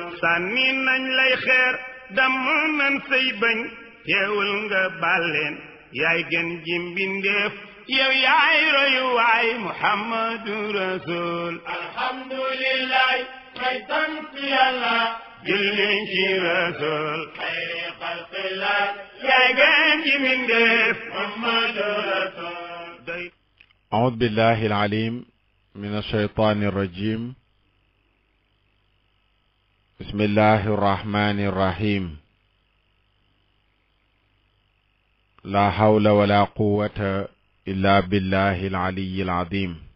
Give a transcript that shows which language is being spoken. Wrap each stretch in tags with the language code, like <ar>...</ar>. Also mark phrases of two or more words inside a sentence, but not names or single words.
<wo>sànni nañ lay xeer damm nañ say bañ teewul nga bàlleen yaay gën ji mbindeef yow yaay royu waay Muhammadu Rasul alhamdulillahi may sant Yàlla julli ci Rasul</wo> <ar>خير خلق الله</ar> <wo>yaay gën ji mbindeef Muhammadu Rasul.</wo> <ar>أعوذ بالله العليم من الشيطان الرجيم. بسم الله الرحمن الرحيم. لا حول ولا قوة إلا بالله العلي العظيم.</ar>